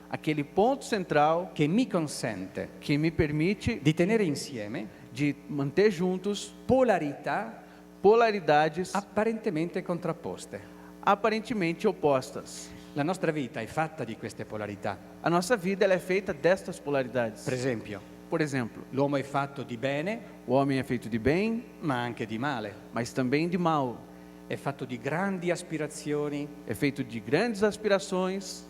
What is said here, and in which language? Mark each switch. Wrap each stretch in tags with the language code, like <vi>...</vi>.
<pt>aquele ponto central</pt> <it>che mi consente</it> <pt>que me permite</pt> <it>di tenere insieme</it> <pt>de manter juntos</pt> <it>polarità</it> <pt>polaridades</pt> <it>apparentemente contrapposte.</it> <pt>aparentemente opostas.</pt> <it>La nostra vita è fatta di queste polarità.</it> <pt>A nossa vida ela é feita destas polaridades.</pt> <it>Per esempio,</it> <pt>Por exemplo,</pt> <it>l'uomo è fatto di bene,</it> <pt>o homem é feito de bem,</pt> <it>ma anche di male.</it> <pt>mas também de mal.</pt> <it>È fatto di grandi aspirazioni</it> <pt>É feito de grandes aspirações</pt>